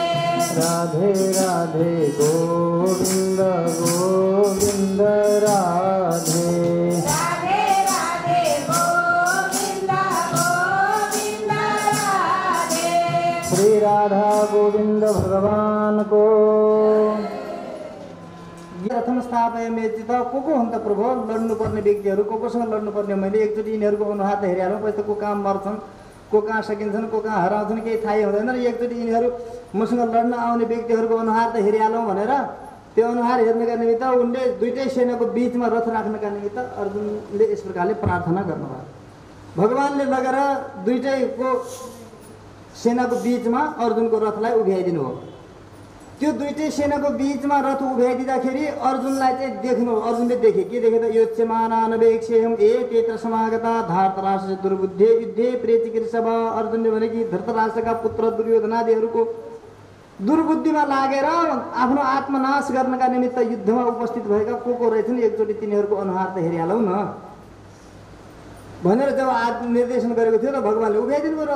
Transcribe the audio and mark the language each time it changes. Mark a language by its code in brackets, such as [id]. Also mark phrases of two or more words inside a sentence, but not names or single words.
[sa] राधे राधे गोविन्द गोविन्द राधे श्री राधा गोविंद [ne] भगवान को प्रथम स्थापय मेचित को हुन् त प्रभु लड्नुपर्ने व्यक्तिहरू कोसँग लड्नुपर्ने मैले एकचोटि यिनीहरूको अनुहार त हेरिहालौँ पछि त को कहाँ मर्छन् को कहाँ सकिन्छन् को कहाँ हराउँछन् केही थाहै हुँदैन र एकचोटि यिनीहरू मसँग लड्न आउने व्यक्तिहरूको अनुहार त हेरिहालौँ भनेर त्यो अनुहार हेर्नका निमित्त उनले दुईटै सेनाको बीचमा रथ राख्नका निमित्त अर्जुनले यस प्रकारले प्रार्थना गर्नुभयो। भगवानले लगेर दुईटैको सेनाको बीचमा अर्जुनको रथलाई उभ्याइदिनु हो। त्यो दुईटै सेनाको बीचमा रथ उभ्याइदिँदाखेरि अर्जुनलाई चाहिँ देख्नु अर्जुनले देखे के देखे त यो [sa] चेमानानवेक्षेहम ए तेत्र समागता धार्तराष्ट्र दुर्बुद्धे युद्धे प्रेचिकृषभ। [ne] अर्जुनले भने कि धृतराष्ट्रका पुत्र दुर्योधनादिहरूको दुर्बुद्धिमा लागेर आफ्नो आत्मनाश गर्नका निमित्त युद्धमा उपस्थित भएका को रहेछन् एकचोटि तिनीहरूको अनुहार त हेरिहालौँ न भनेर जब निर्देशन गरेको थियो त भगवानले उभ्याइदिनु भयो रथ।